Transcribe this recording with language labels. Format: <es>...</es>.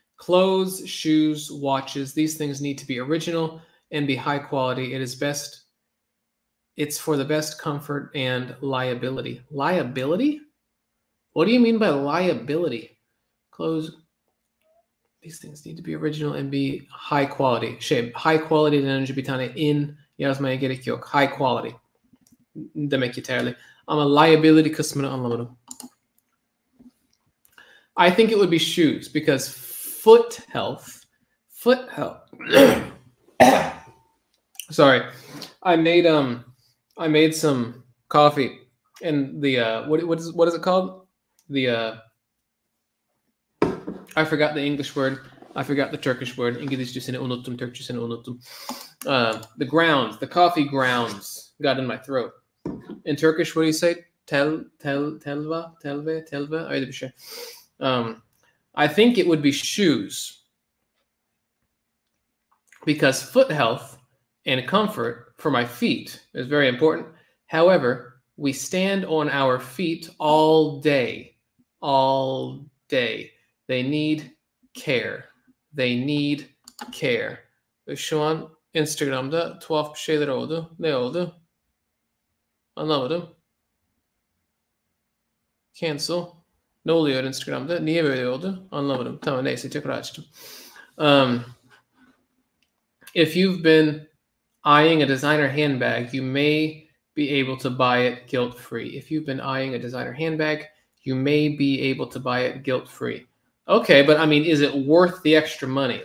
<en>Clothes, shoes, watches, these things need to be original and be high quality. It's for the best comfort and liability. Liability? What do you mean by liability? Clothes, these things need to be original and be high quality.</en> <tr>High quality önce bir tane in yazmaya gerek yok. High quality demek yeterli. Ama liability kısmını anlamadım.</tr> <en>I think it would be shoes because foot health. Sorry, I made some coffee and the what is it called? I forgot the English word. I forgot the Turkish word.</en> <tr>İngilizcesini unuttum, Türkçesini unuttum.</tr> <en>The grounds, the coffee grounds got in my throat. In Turkish, what do you say? Telve.</en> <tr>Öyle bir şey.</tr> <en>I think it would be shoes because foot health and comfort for my feet is very important. However, we stand on our feet all day. All day. They need care. They need care.</en> <tr>Ve şu an Instagram'da tuhaf bir şeyler oldu. Ne oldu? Anlamadım. Cancel. Ne oluyor Instagram'da? Niye böyle oldu? Anlamadım. Tamam neyse tekrar açtım.</tr> <en>If you've been eyeing a designer handbag, you may be able to buy it guilt-free. If you've been eyeing a designer handbag, you may be able to buy it guilt-free. Okay, but I mean, is it worth the extra money?</en>